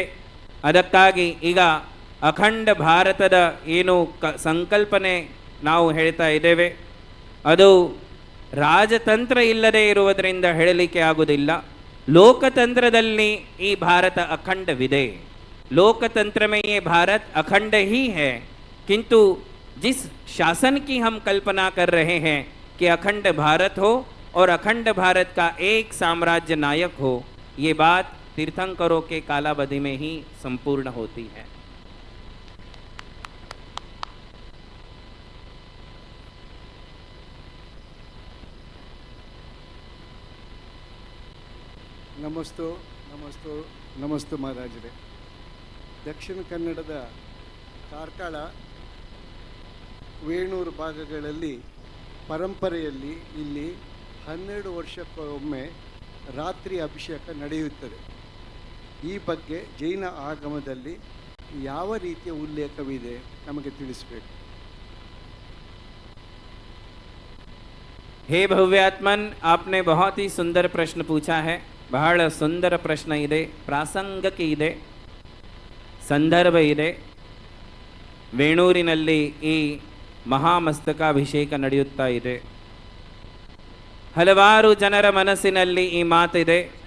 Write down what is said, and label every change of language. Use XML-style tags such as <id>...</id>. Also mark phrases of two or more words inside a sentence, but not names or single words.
<kn>ಅದಕ್ಕಾಗಿ ಈಗ ಅಖಂಡ ಭಾರತದ ಏನು ಸಂಕಲ್ಪನೆ ನಾವು ಹೇಳ್ತಾ ಇದ್ದೇವೆ ಅದು ರಾಜತಂತ್ರ ಇಲ್ಲದೆ ಇರುವುದರಿಂದ ಹೇಳಲಿಕ್ಕೆ ಆಗುವುದಿಲ್ಲ. लोकतंत्रದಲ್ಲಿ ಈ ಭಾರತ ಅಖಂಡವಿದೆ.</kn> <hi>लोकतंत्र में ये भारत अखंड ही है, किंतु जिस शासन की हम कल्पना कर रहे हैं कि अखंड भारत हो, और अखंड भारत का एक साम्राज्य नायक हो, ये बात तीर्थंकरों के कालावधि में ही संपूर्ण होती है।</hi> <kn>ನಮಸ್ತು ನಮಸ್ತು ನಮಸ್ತು ಮಹಾರಾಜರೇ. ದಕ್ಷಿಣ ಕನ್ನಡದ ಕಾರ್ಕಳ ವೇಣೂರು ಭಾಗಗಳಲ್ಲಿ ಪರಂಪರೆಯಲ್ಲಿ ಇಲ್ಲಿ 12 ವರ್ಷಕ್ಕೊಮ್ಮೆ ರಾತ್ರಿ ಅಭಿಷೇಕ ನಡೆಯುತ್ತದೆ. ಈ ಬಗ್ಗೆ ಜೈನ ಆಗಮದಲ್ಲಿ ಯಾವ ರೀತಿಯ ಉಲ್ಲೇಖವಿದೆ ನಮಗೆ ತಿಳಿಸಬೇಕು.</kn> <hi>हे भव्यात्मन, आपने बहुत ही सुंदर प्रश्न पूछा है.</hi> <kn>ಬಹಳ ಸುಂದರ ಪ್ರಶ್ನೆ ಇದೆ, ಪ್ರಾಸಂಗಿಕ ಇದೆ, ಸಂದರ್ಭ ಇದೆ. ವೇಣೂರಿನಲ್ಲಿ ಈ ಮಹಾಮಸ್ತಕಾಭಿಷೇಕ ನಡೆಯುತ್ತಾ ಇದೆ. ಹಲವಾರು ಜನರ ಮನಸ್ಸಿನಲ್ಲಿ ಈ ಮಾತಿದೆ.</kn>